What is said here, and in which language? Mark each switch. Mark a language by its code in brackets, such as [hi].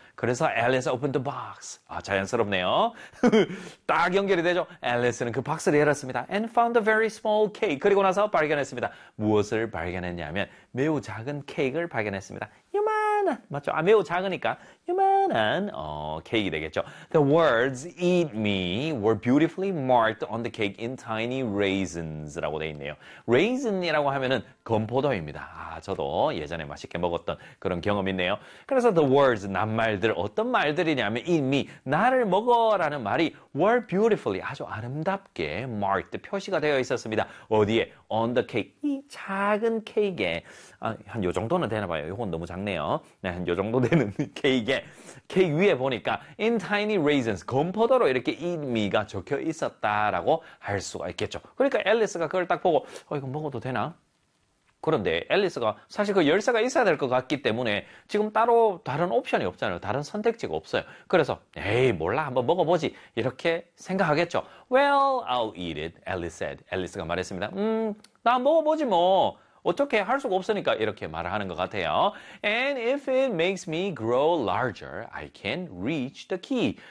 [ko] 그래서 [en] Alice opened the box. [ko] 아, 자연스럽네요. 딱 연결이 되죠. Alice는 그 박스를 열었습니다. [en] And found a very small cake. [ko] 그리고 나서 발견했습니다. 무엇을 발견했냐면 매우 작은 케이크를 발견했습니다. 요만한, 맞죠? 아, 매우 작으니까 요만한 케이크 되겠죠. [en] The words eat me were beautifully marked on the cake in tiny raisins [ko] 라고 되어 있네요. Raisin이라고 하면은 건포도입니다. 아, 저도 예전에 맛있게 먹었던 그런 경험이 있네요. 그래서 [en] the words, [ko] 낱말들, 어떤 말들이냐면 [en] eat me, [ko] 나를 먹어라는 말이 [en] were beautifully, [ko] 아주 아름답게 marked, 표시가 되어 있었습니다. 어디에? [en] on the cake, [ko] 이 작은 케이크에 아, 한 요 정도는 되나 봐요. 이건 너무 작네요. 네, 한 요 정도 되는 케이크 위에 보니까 [en] in tiny raisins, [ko] 건포도로 이렇게 [en] eat me [ko] 가 적혀 있었다라고 할 수가 있겠죠. 그러니까 앨리스가 그걸 딱 보고 이거 먹어도 되나? 그런데 앨리스가 사실 그 열쇠가 있어야 될 것 같기 때문에 지금 따로 다른 옵션이 없잖아요. 다른 선택지가 없어요. 그래서 에이 몰라 한번 먹어보지 이렇게 생각하겠죠. [en] Well, I'll eat it, Alice said. [ko] 앨리스가 말했습니다. 나 먹어보지 뭐. 어떻게 할 수가 없으니까 이렇게 말을 하는 것 같아요. [en] And if it makes me grow larger, I can reach the key.